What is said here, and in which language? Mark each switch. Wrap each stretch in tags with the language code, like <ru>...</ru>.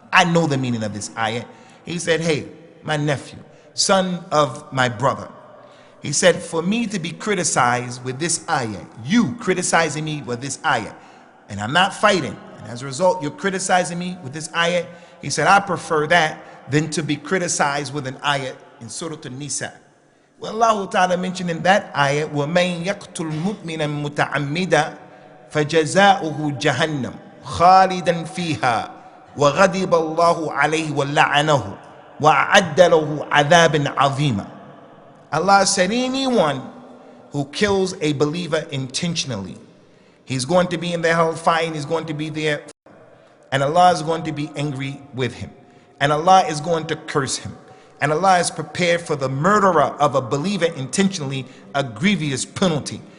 <en>I know the meaning of this ayah. He said, hey, my nephew, son of my brother. He said, for me to be criticized with this ayah, you criticizing me with this ayah, and I'm not fighting, and as a result, you're criticizing me with this ayah. He said, I prefer that than to be criticized with an ayah in Surah An-Nisa. Well, Allah Ta'ala mentioned in that ayah,</en> <ar>وَمَن يَقْتُلْ مُؤْمِنًا مُتَعَمِّدًا فَجَزَاؤُهُ جَهَنَّمْ خَالِدًا فِيهَا وَغَضِبَ اللَّهُ عَلَيْهِ وَلَعَنَهُ وَأَعَدَّ لَهُ عَذَابًا عَظِيمًا.</ar> <en>Allah said, anyone who kills a believer intentionally, he's going to be in the hellfire and he's going to be there, and Allah is going to be angry with him, and Allah is going to curse him, and Allah is prepared for the murderer of a believer intentionally a grievous penalty.</en>